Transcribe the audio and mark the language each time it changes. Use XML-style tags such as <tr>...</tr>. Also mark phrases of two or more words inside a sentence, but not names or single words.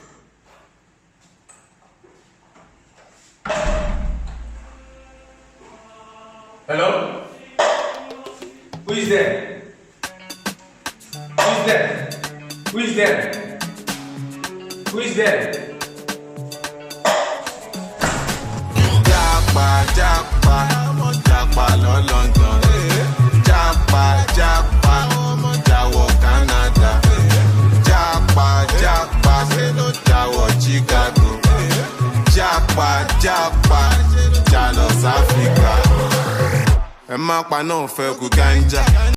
<en>Hello? Who is there? Who is there? Who is there? Who is there?</en> <yo>Japa, japa, japa lo London. Japa, japa, jawo Canada. Japa, japa, jawo Chicago. Japa, japa, jalo Africa. Ẹ má pa náà fẹ́ kú ganja.</yo>